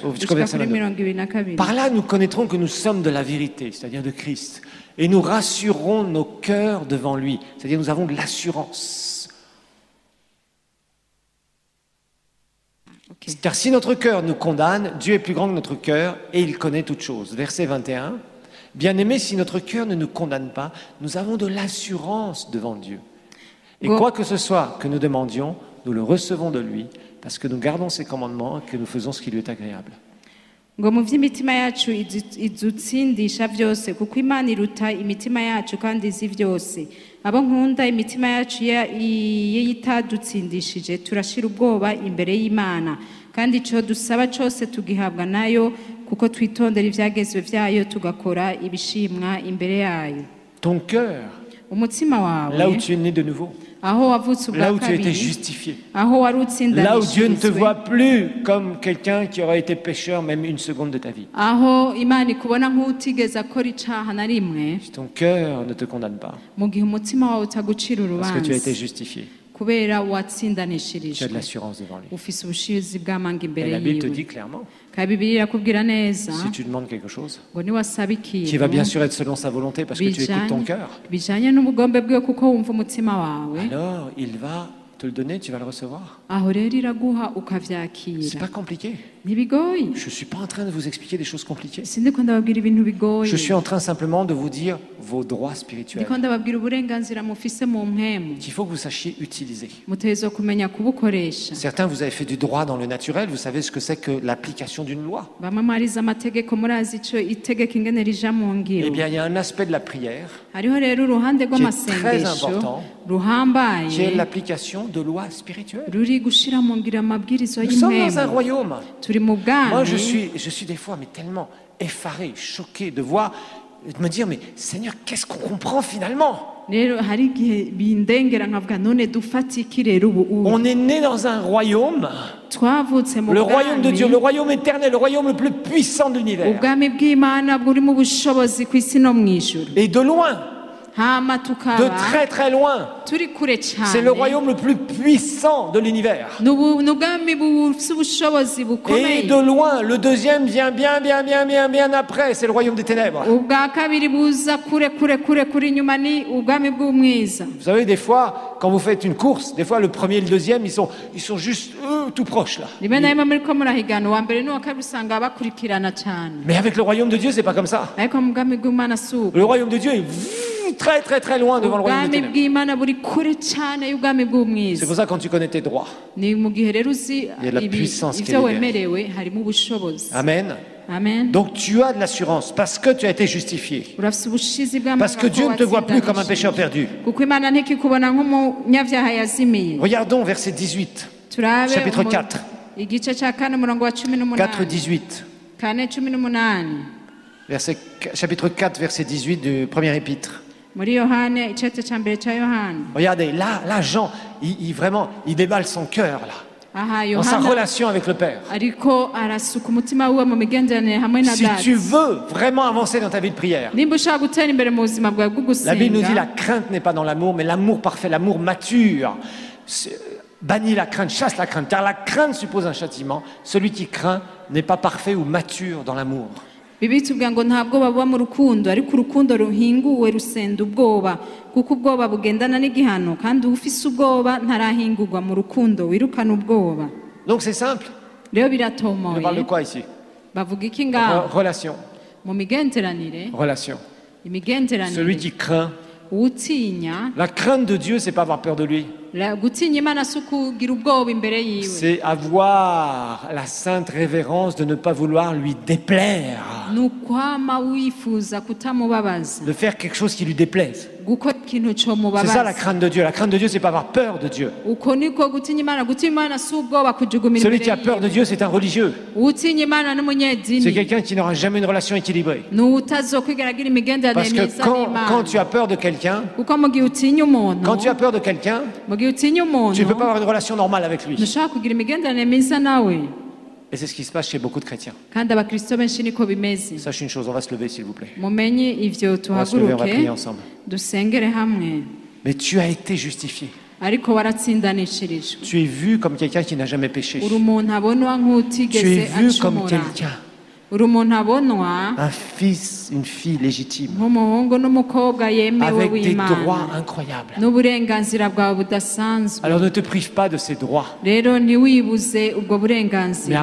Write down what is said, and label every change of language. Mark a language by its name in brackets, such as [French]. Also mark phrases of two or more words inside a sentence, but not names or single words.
[French] jusqu'au [Rundi] gushika [French] verset [Rundi] kuri 22. mirongo ibiri na kabiri. [French] Par là, nous connaîtrons que nous sommes de la vérité, c'est-à-dire de Christ, et nous rassurerons nos cœurs devant lui, c'est-à-dire nous avons de l'assurance. Okay. Car si notre cœur nous condamne, Dieu est plus grand que notre cœur et il connaît toutes choses. Verset 21. Bien-aimés, si notre cœur ne nous condamne pas, nous avons de l'assurance devant Dieu. Et Bon. quoi que ce soit que nous demandions, nous le recevons de lui, parce que nous gardons ses commandements et que nous faisons ce qui lui est agréable. [Rundi] ngo mu by'imitima yacu idutsindisha byose kuko imana iruta imitima yacu kandi izi byose abo nkunda imitima yacu iyo itadutsindishije turashira ubwoba imbere y'Imana kandi icyo dusaba cyose tugihabwa nayo kuko twitondera ibyagezwe byayo tugakora ibishimwa imbere yayo. [French] Ton cœur, [Rundi] umutima wawe [French] là où tu es né de nouveau, [Rundi] aho wavutse [French] là [Rundi] ubwa [French] où tu as été [Rundi] kabiri [French] justifié, [Rundi] aho wari [French] là où Dieu ne te [Rundi] utsindanishirizwe [French] voit plus comme quelqu'un qui aurait été pécheur même une seconde de ta vie. [Rundi] aho Imana ikubona nk'utigeze akora icaha na rimwe [French] Si ton cœur ne te condamne pas, [Rundi] mu gihe umutima wawe utagucira [French] parce que tu as été [Rundi] urubanza [French] justifié, [Rundi] kubera [French] tu as de [Rundi] watsindanishirijwe [French] l'assurance devant lui. [Rundi] ufise ubushizi bw'amanga [French] Et [Rundi] imbere [French] la Bible te [Rundi] yiwe [French] dit clairement, [Rundi] kandi Bibiliya irakubwira neza [French] si tu demandes quelque chose, [Rundi] ngo niwasaba [French] qui va bien [Rundi] ikintu [French] sûr être selon sa volonté parce que tu écoutes ton cœur, [Rundi] bijanye n'ubugombe bwe kuko wumva umutima wawe [French] alors il va te le donner, tu vas le recevoir. [Rundi] aho rero iraguha [French] C'est [Rundi] ukavyakira [French] pas compliqué. [Rundi] ntibigoye. [French] Je ne suis pas en train de vous expliquer des choses compliquées. [Rundi] sindiko ndababwira ibintu bigoye [French] Je suis en train simplement de vous dire vos droits spirituels [Rundi] ndiko ndababwira uburenganzira mufise mu mpemu [French] qu'il faut que vous sachiez utiliser. [Rundi] mutegerezwa kumenya kubukoresha. [French] Certains, vous avez fait du droit dans le naturel, vous savez ce que c'est que l'application d'une loi. [Rundi] bamwe mwarize amategeko murazi ico itegeko ingene rija mu [French] Eh [Rundi] ngiro. [French] bien, il y a un aspect de la prière [Rundi] hariho rero uruhande [French] très [Rundi] rw'amasengesho [French] important, qui est [Rundi] ruhambaye [French] l'application de lois spirituelles. [Rundi] ruri gushira mu ngiro amabwirizo [French] Nous sommes dans un [Rundi] y'impemu. [French] royaume. [Rundi] turi mu [French] Moi, je [Rundi] bwami [French] suis des fois mais tellement effaré, choqué de voir, de me dire, mais Seigneur, qu'est-ce qu'on comprend finalement? [Rundi] rero hari igihe bindengera nkavuga none dufatike rero ubu [French] On est né dans un royaume, [Rundi] twavutse mu [French] le royaume de Dieu, le [Rundi] bwami [French] royaume éternel, le royaume le plus puissant de l'univers. [Rundi] ubwami bw'Imana buri mu bushobozi ku isi no mu ijuru [French] Et de loin, [Rundi] hama [French] de [Rundi] tukaba [French] très très loin, [Rundi] turi kure [French] c'est le [Rundi] cyane [French] royaume le plus puissant de l'univers. [Rundi] ni ubwami bufite ubushobozi [French] Et [Rundi] bukomeye. [French] de loin, le deuxième vient bien après, c'est le royaume des ténèbres. [Rundi] ubwa kabiri buza kure inyuma ni ubwami bw'umwiza. [French] Vous savez, des fois, quand vous faites une course, des fois le premier et le deuxième, ils sont juste tout proches là. [Rundi] rimwe na rimwe muriko murahigana uwa mbere n'uwa kabiri usanga bakurikirana cyane [French] Mais avec le royaume de Dieu, c'est pas comme ça. [Rundi] ariko mu bwami bw'Imana si uko. [French] Le royaume de Dieu est très très très loin devant le royaume des [Rundi] ubwami [French] ténèbres. [Rundi] bw'Imana buri kure cyane y'ubwami [French] C'est [Rundi] bw'umwiza. [French] pour ça que quand tu connais tes droits. [Rundi] ni mu gihe rero uzi [French] Il y a de la puissance qui est [Rundi] ibyo [French] libérée. [Rundi] wemerewe harimo ubushobozi. [French] Amen. [Rundi] amen. [French] Donc tu as de l'assurance parce que tu as été justifié. [Rundi] urafite ubushizi bw'amanga [French] Parce que Dieu ne te voit plus comme un pécheur perdu. [Rundi] kuko Imana ntikikubona nk'umunyabyaha yazimiye. [French] Regardons verset 18, [Rundi] turabe [French] chapitre 4. [Rundi] igice cya kane umurongo wa 18 [French] 4, 18. [Rundi] kane 18 [French] Chapitre 4, verset 18 du premier épître. [Rundi] muri Yohane icete cya mbere cya Yohane. [French] Regardez, là Jean, il déballe son cœur là, [Rundi] aha [French] dans sa [Rundi] Yohana [French] relation avec le Père. [Rundi] ariko arasuka umutima wiwe mu migenderanire hamwe na [French] Si [Rundi] data. [French] tu veux vraiment avancer dans ta vie de prière, [Rundi] nimba ushaka gutera imbere mu buzima bwawe bwo [French] la Bible nous dit la [Rundi] gusenga [French] crainte n'est pas dans l'amour, mais l'amour parfait, l'amour mature. Bannis la crainte, chasse la crainte, car la crainte suppose un châtiment. Celui qui craint n'est pas parfait ou mature dans l'amour. [Rundi] Bibiliya itubwira ngo nta bwoba buba mu rukundo ariko urukundo ruhinguwe rusenda ubwoba kuko ubwoba bugendana n'igihano kandi ufise ubwoba ntarahingurwa mu rukundo wirukana ubwoba. [French] Donc c'est simple. [Rundi] rero [French] On parle de [Rundi] biratomoye [French] quoi ici? [Rundi] bavuga iki ngaho [French] Relation. [Rundi] mu migenderanire [French] Relation. Celui [Rundi] imigenderanire [French] qui craint. [Rundi] utinya [French] La crainte de Dieu, c'est pas avoir peur de lui. [Rundi] gutinya Imana si ukugira ubwoba imbere yiwe [French] C'est avoir la sainte révérence de ne pas vouloir lui déplaire, [Rundi] ni ukwama wifuza kutamubabaza [French] de faire quelque chose qui lui déplaise. [Rundi] gukora ikintu [French] C'est ça la [Rundi] comubabaza. [French] crainte de Dieu. La crainte de Dieu, c'est pas avoir peur de Dieu. [Rundi] uko niko gutinya Imana si ubwoba kujugumira [French] Celui [Rundi] imbere [French] qui a peur de [Rundi] yiwe. [French] Dieu, c'est un religieux. [Rundi] utinya Imana [French] C'est [Rundi] n'umunyedini [French] quelqu'un qui n'aura jamais une relation équilibrée. [Rundi] ni utazokwigera agira imigenderanire [French] Parce que [Rundi] myiza [French] quand tu [Rundi] n'Imana [French] as peur de quelqu'un, [Rundi] kuko mu gihe utinya umuntu [French] quand tu as peur de quelqu'un, [Rundi] mu gihe utinya [French] tu [Rundi] umuntu [French] ne peux pas avoir une relation normale avec lui. [Rundi] ntushobora kugira imigenderanire myiza nawe [French] Et c'est ce qui se passe chez beaucoup de chrétiens. [Rundi] kandi abakristo benshi niko bimeze. [French] Sache une chose, on va se lever s'il vous plaît. [Rundi] mumenye ivyo [French] On va se lever, on va prier [Rundi] tuhaguruke [French] ensemble. [Rundi] dusengere hamwe [French] Mais tu as été justifié. [Rundi] ariko waratsindanishirijwe. [French] Tu es vu comme quelqu'un qui n'a jamais péché. [Rundi] uri umuntu abonwa [French] Tu es [Rundi] nk'utigeze [French] vu comme [Rundi] acumura. [French] quelqu'un, [Rundi] uri umuntu abonwa [French] un fils, une fille légitime, [Rundi] nk'umuhungu n'umukobwa yemewe [French] avec des droits [Rundi] w'Imana [French] incroyables. [Rundi] n'uburenganzira bwawe budasanzwe. [French] Alors ne te prive pas de ces droits, [Rundi] rero ntiwibuze ubwo [French] mais [Rundi] burenganzira